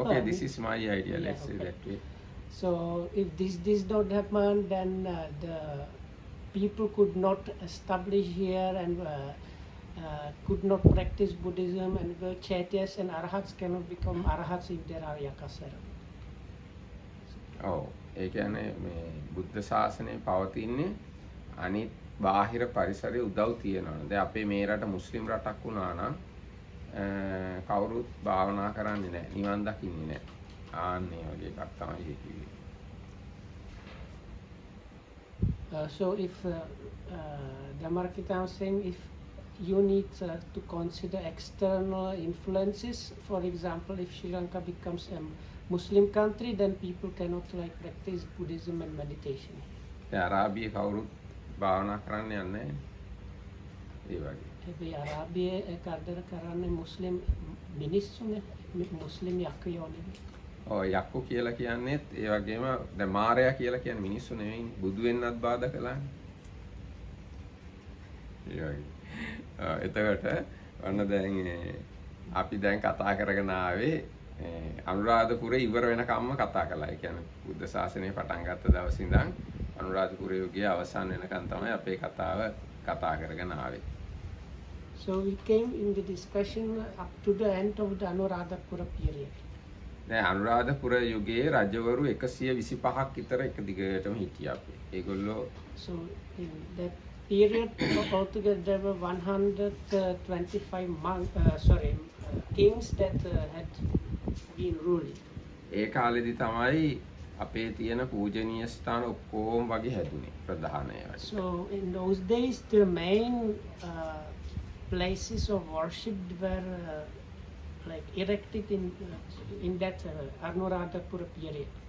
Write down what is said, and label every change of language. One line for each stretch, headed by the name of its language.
English: Okay, this is my idea. Let's say that way. So if this not happen, then the people could not establish here and could not practice Buddhism, and well, Chaityas and Arhats cannot become Arhats if there are yakas around.
Sinhala: ඒ කියන්නේ මේ බුද්ධ ශාසනය පවතින්නේ අනිත් බාහිර පරිසරයේ උදව් තියෙනවා. දැන් අපේ මේ රට මුස්ලිම් රටක් වුණා නම් කවුරුත් භාවනා කරන්නේ නැහැ. නිවන් දකින්නේ නැහැ. ආන්නේ වගේ එකක් තමයි ඒක කිව්වේ.
English: So if Dhammarakita was saying if you need to consider external influences. For example, if Sri Lanka becomes a Muslim country, then people cannot like practice Buddhism and meditation.
Sinhala: අරාබියේ කවුරුත් භාවනා කරන්න යන්නේ ඒ වගේ. හැබැයි අරාබියේ කරදර කරන්නේ මුස්ලිම් මිනිස්සුනේ, මුස්ලිම් යක්කයෝ නෙවෙයි. ඔය යක්කු කියලා කියන්නේත් ඒ වගේම දැන් මාරයා කියලා කියන්නේ මිනිස්සු නෙවෙයි. බුදු වෙන්නත් බාධා කළානේ. ඒ වගේ. එතකොට ඔන්න දැන් අපි දැන් කතා කරගෙන ආවේ අනුරාධපුරේ ඉවර වෙනකම්ම කතා කළා. ඒ කියන්නේ බුද්ධ ශාසනය පටන් ගත්ත දවසේ ඉඳන් අනුරාධපුර යුගයේ අවසන් වෙනකන් තමයි අපේ කතාව කතා කරගෙන ආවේ.
English: So we came in the discussion up to the end of the Anuradhapura period.
Sinhala: දැන් අනුරාධපුර යුගයේ රජවරු 125ක් විතර එක දිගටම හිටියා අපේ. ඒගොල්ලෝ
English: So in that period altogether there were 125 kings that had been ruling.
Sinhala: ඒ කාලෙදි තමයි අපේ තියෙන පූජනීය ස්ථාන ඔක්කොම වගේ හැදුනේ ප්‍රධානය.
English: So in those days the main places of worship were like erected in that Anuradhapura period.